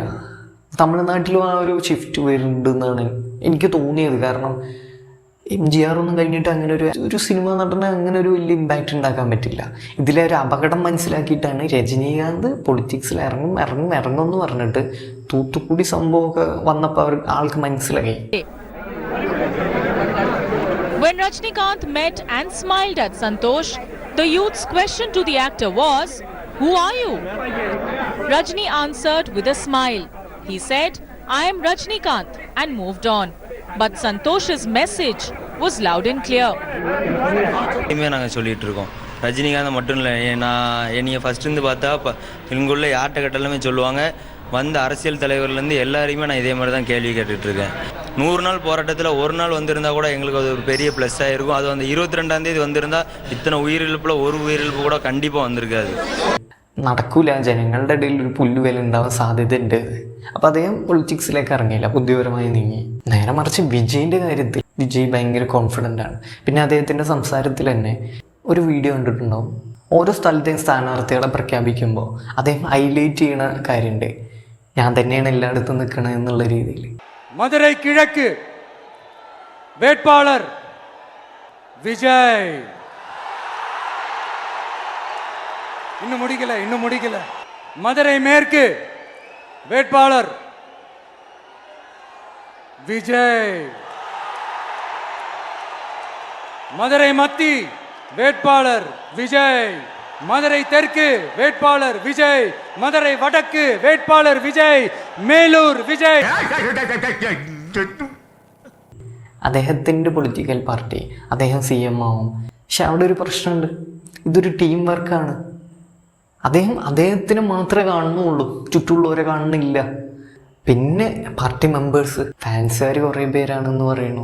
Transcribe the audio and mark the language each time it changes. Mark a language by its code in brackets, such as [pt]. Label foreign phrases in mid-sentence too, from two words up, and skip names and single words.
[ml] തമിഴ്നാട്ടിലും ആ ഒരു ഷിഫ്റ്റ് വരുന്നുണ്ടെന്നാണ് എനിക്ക് തോന്നിയത്. കാരണം MGR ഒന്നും കഴിഞ്ഞിട്ട് അങ്ങനെ ഒരു സിനിമ നടനെ അങ്ങനെ ഒരു വലിയ ഇമ്പാക്റ്റ് ഉണ്ടാക്കാൻ പറ്റില്ല. ഇതിലെ ഒരു അപകടം മനസ്സിലാക്കിയിട്ടാണ് രജനീകാന്ത് പൊളിറ്റിക്സിൽ ഇറങ്ങും എന്ന് പറഞ്ഞിട്ട് തൂത്തുക്കുടി സംഭവമൊക്കെ വന്നപ്പോൾ ആൾക്ക് മനസ്സിലായി. [en] When Rajinikanth met and smiled at Santosh, the youth's question to the actor was, "Who are you?" Rajini answered with a smile. He said, "I am Rajinikanth," and moved on. But Santosh's message was loud and clear. [ta] நாங்கள் சொல்லிகிட்டு இருக்கோம், ரஜினிகாந்த் மட்டும் இல்லை, என்னைய ஃபஸ்ட்டு பார்த்தா இங்குள்ள யார்கிட்ட கேட்டாலுமே சொல்லுவாங்க, வந்த அரசியல் தலைவர்லேருந்து எல்லாரையுமே நான் இதே மாதிரி தான் கேள்வி கேட்டுட்ருக்கேன். 100 நாள் போராட்டத்தில் ஒரு நாள் வந்திருந்தால் கூட எங்களுக்கு அது ஒரு பெரிய ப்ளஸ்ஸாக இருக்கும். அது வந்து 22ஆம் தேதி வந்திருந்தால் இத்தனை உயிரிழப்பில் ஒரு உயிரிழப்பு கூட கண்டிப்பாக வந்திருக்காது. [ml] നടക്കൂല. ജനങ്ങളുടെ ഇടയിൽ ഒരു പുല്ലുവില ഉണ്ടാവാൻ സാധ്യതയുണ്ട്. അപ്പോൾ അദ്ദേഹം പൊളിറ്റിക്സിലേക്ക് ഇറങ്ങിയില്ല, ബുദ്ധിപരമായി നീങ്ങി. നേരെ മറിച്ച് വിജയിൻ്റെ കാര്യത്തിൽ വിജയ് ഭയങ്കര കോൺഫിഡൻ്റ് ആണ്. പിന്നെ അദ്ദേഹത്തിൻ്റെ സംസാരത്തിൽ തന്നെ ഒരു വീഡിയോ കണ്ടിട്ടുണ്ടാവും. ഓരോ സ്ഥലത്തെയും സ്ഥാനാർത്ഥികളെ പ്രഖ്യാപിക്കുമ്പോൾ അദ്ദേഹം ഹൈലൈറ്റ് ചെയ്യുന്ന കാര്യമുണ്ട്, ഞാൻ തന്നെയാണ് എല്ലായിടത്തും നിൽക്കണത് എന്നുള്ള രീതിയിൽ. [ta] மதுரை கிழக்கு வேட்பாளர் விஜய். இன்னும் முடிக்கல. மதுரை மேற்கு வேட்பாளர் விஜய். மதுரை மத்தி வேட்பாளர் விஜய். மதுரை தெற்கு வேட்பாளர் விஜய். மதுரை வடக்கு வேட்பாளர் விஜய். மேலூர் விஜய். [ml] അദ്ദേഹത്തിൻ്റെ പൊളിറ്റിക്കൽ പാർട്ടി, അദ്ദേഹം CM ആവും. പക്ഷെ അവിടെ ഒരു പ്രശ്നമുണ്ട്, ഇതൊരു ടീം വർക്കാണ്. അദ്ദേഹത്തിന് മാത്രമേ കാണുന്നുള്ളൂ, ചുറ്റുമുള്ളവരെ കാണുന്നില്ല. പിന്നെ പാർട്ടി മെമ്പേഴ്സ് ഫാൻസുകാർ കുറേ പേരാണെന്ന് പറയണു.